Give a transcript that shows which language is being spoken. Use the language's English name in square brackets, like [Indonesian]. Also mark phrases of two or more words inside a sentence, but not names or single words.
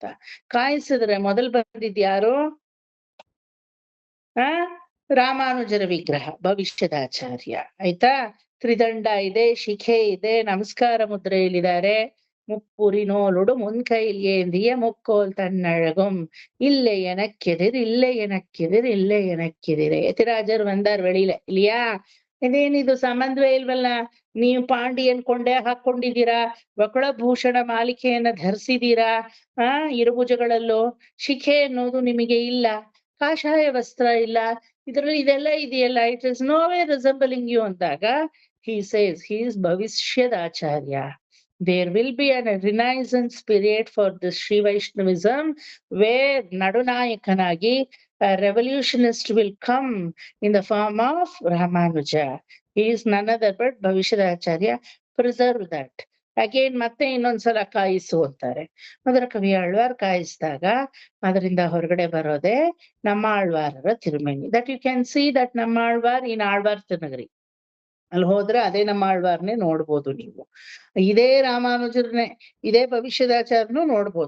[Kannada] ಕಾಯಿಸಿದ್ರೆ ಮೊದಲ್ ಬಂದಿದ್ಯಾರು? ರಾಮಾನುಜರ ವಿಗ್ರಹ, ಭವಿಷ್ಯದಾಚಾರ್ಯ. ಆಯ್ತಾ? ತ್ರಿದಂಡ ಇದೆ, ಶಿಖೆ ಇದೆ, ನಮಸ್ಕಾರ ಮುದ್ರೆಯಲ್ಲಿದ್ದಾರೆ. [Tamil] முப்புரிநூலொடு முன்கையில் ஏந்திய முக்கோல் ತನ್ನழகும், இல்லே எனக்கெதிர் இல்லே எனக்கெதிர் இல்லே எனக்கெதிரே. [Kannada] ಯತಿರಾಜರು ಬಂದಾರ್ [Tamil] வெளியில இல்லையா? [Kannada] ಇದೇನಿದು ಸಂಬಂಧವೇ ಇಲ್ವಲ್ಲ, ನೀವು ಪಾಂಡಿಯನ್ ಕೊಂಡೆ ಹಾಕೊಂಡಿದ್ದೀರಾ, ವಕುಳಭೂಷಣ ಮಾಲಿಕೆಯನ್ನ ಧರಿಸಿದೀರಾ, ಇರುಭುಜಗಳಲ್ಲೂ ಶಿಖೆ ಅನ್ನೋದು ನಿಮಗೆ ಇಲ್ಲ, ಕಾಷಾಯ ವಸ್ತ್ರ ಇಲ್ಲ, ಇದ್ರಲ್ಲಿ ಇದೆಲ್ಲ ಇದೆಯಲ್ಲ, [English] it is no way resembling you [Kannada] ಅಂದಾಗ [English] he says he is Bhavishadacharya. There will be a renaissance period for this Sri Vaishnavism where Nadunayakanagi a revolutionist will come in the form of Ramanuja. He is none other but Bhavishadacharya. Preserve that. [Kannada] ಅಗೇನ್ ಮತ್ತೆ ಇನ್ನೊಂದ್ಸಲ ಕಾಯಿಸು ಅಂತಾರೆ. ಅದರ ಕವಿ ಆಳ್ವಾರ್ ಕಾಯಿಸಿದಾಗ ಅದರಿಂದ ಹೊರಗಡೆ ಬರೋದೆ ನಮ್ಮ ಆಳ್ವಾರರ ತಿರುಮೇನಿ. [English] that you can see that namma Alvar in Alvar Tirunagari. [Kannada] ಅಲ್ಲಿ ಹೋದ್ರೆ ಅದೇ ನಮ್ಮ ಆಳ್ವಾರ್ನೇ ನೋಡ್ಬೋದು ನೀವು. ಇದೇ ರಾಮಾನುಜರನ್ನೇ, ಇದೇ ಭವಿಷ್ಯದಾಚಾರ್ಯನು ನೋಡ್ಬೋದು.